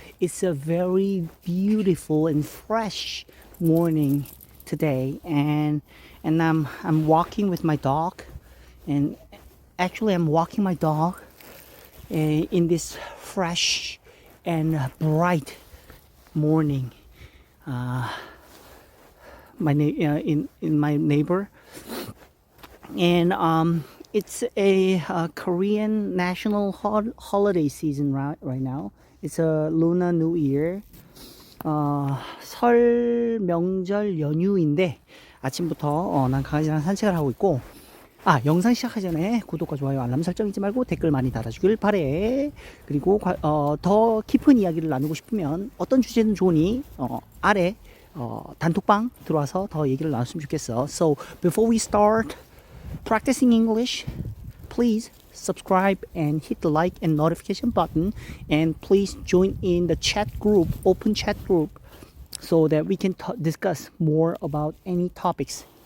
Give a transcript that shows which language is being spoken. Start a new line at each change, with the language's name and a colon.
English: It's a very beautiful and fresh morning today, and I'm walking with my dog, and actually I'm walking my dog in this fresh and bright morning. In my neighbor, and it's a Korean national holiday season right now. It's a Lunar New Year.
Korean: 설 명절 연휴인데 아침부터 난 강아지랑 산책을 하고 있고, 영상 시작하기 전에 구독과 좋아요 알람 설정 잊지 말고 댓글 많이 달아주길 바래. 그리고 더 깊은 이야기를 나누고 싶으면 어떤 주제든 좋으니 아래 단톡방 들어와서 더 얘기를 나눴으면 좋겠어.
English: So before we start practicing English, please subscribe and hit the like and notification button, and please join in the chat group, open chat group, so that we can discuss more about any topics.